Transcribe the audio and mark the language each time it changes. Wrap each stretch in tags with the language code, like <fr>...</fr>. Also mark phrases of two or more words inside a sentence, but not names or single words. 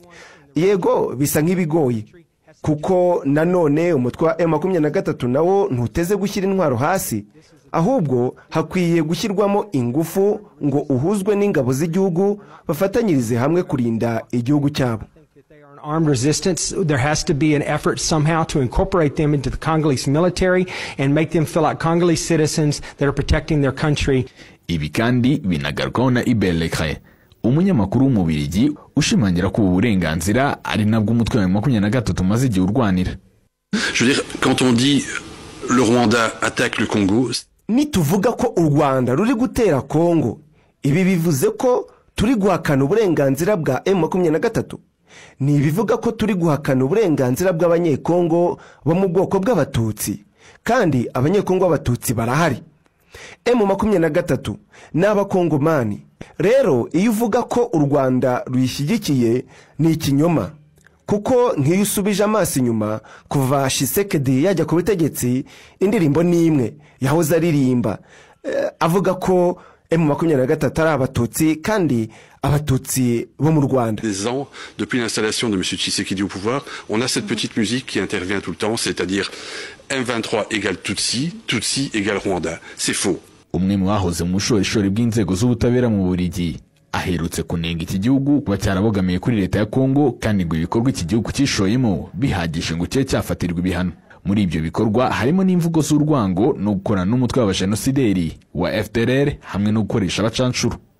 <rw>Yego bisa nk'ibigoye kuko nanone umutwe wa M23 nawo ntuteze gushyira intwaro hasi, ahubwo hakwiye gushyirwamo ingufu ngo uhuzwe n'ingabo z'igihugu bafatanyirize hamwe kurinda igihugu cyabo.</rw> <en>Armed resistance, there has to be an effort somehow to incorporate them into the Congolese military and make them feel like Congolese citizens that are protecting their country.</en> <rw>Ibi kandi binagarukaho na Ibelekre, umunyamakuru w'umubirigi ushimangira ko uburenganzira ari nabwo umutwe wa 23 maze igihe urwanira.</rw> <fr>Je veux dire, quand on dit le Rwanda attaque le Congo,</fr> <rw>nituvuga ko u Rwanda ruri gutera Kongo, ibi bivuze ko turi guhakana uburenganzira bwa M23. Ni bivuga ko turi guhakana uburenganzira bw'abanyekongo bo mu bwoko bw'abatutsi, kandi abanyekongo b'abatutsi barahari. M23 n'abakongomani. Rero iyo uvuga ko u Rwanda ruyishyigikiye ni ikinyoma, kuko nk'iyo usubije amaso inyuma kuva Tshisekedi yajya ku butegetsi, indirimbo n'imwe yahoze aririmba avuga ko M23 ari abatutsi kandi abatutsi bo mu Rwanda.</rw> <fr>Des ans depuis l'installation de M. Tshisekedi au pouvoir, on a cette petite musique qui intervient tout le temps, c'est-à-dire M23 égale Tutsi, Tutsi égale Rwanda. C'est faux.</fr> <rw>Umwe mu bahoze mu bushorishori bw'inzego z'ubutabera mu Bubiligi aherutse kunenga iki gihugu kuba cyarabogamiye kuri leta ya Kongo, kandi ngo ibikorwa iki gihugu cyishoyemo bihagije ngo cye cyafatirwa ibihano. Muri ibyo bikorwa harimo n'imvugo z'urwango no gukorana n'umutwe w'abajenosideri wa FDLR hamwe no gukoresha abacancuro.</rw>